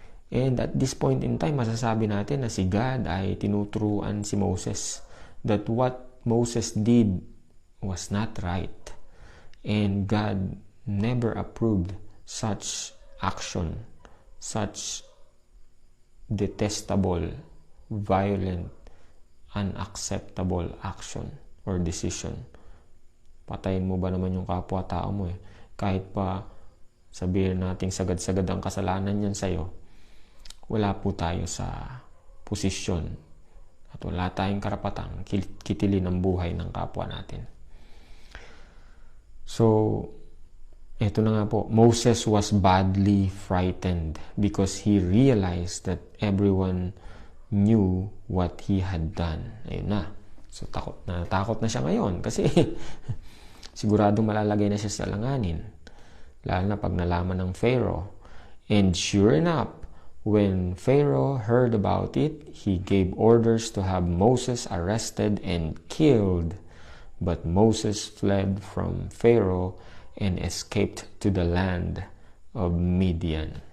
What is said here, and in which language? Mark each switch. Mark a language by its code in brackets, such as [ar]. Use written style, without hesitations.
[en] And at this point in time, [tl] masasabi natin na si God ay tinuturuan si [en] Moses that what Moses did was not right. And God never approved such action, such detestable, violent, unacceptable action or decision. [tl] Patayin mo ba naman yung kapwa-tao mo eh? Kahit pa sabihin nating sagad-sagad ang kasalanan niyan sa'yo, wala po tayo sa posisyon at wala tayong karapatang kitilin ang buhay ng kapwa natin. [en] So, [tl] eto na nga po, [en] Moses was badly frightened because he realized that everyone knew what he had done. [tl] Ayun na. So, takot na siya ngayon kasi siguradong malalagay na siya sa langanin. Lalo na pag nalaman ng Pharaoh. [en] And sure enough, when Pharaoh heard about it, he gave orders to have Moses arrested and killed. But Moses fled from Pharaoh and escaped to the land of Midian.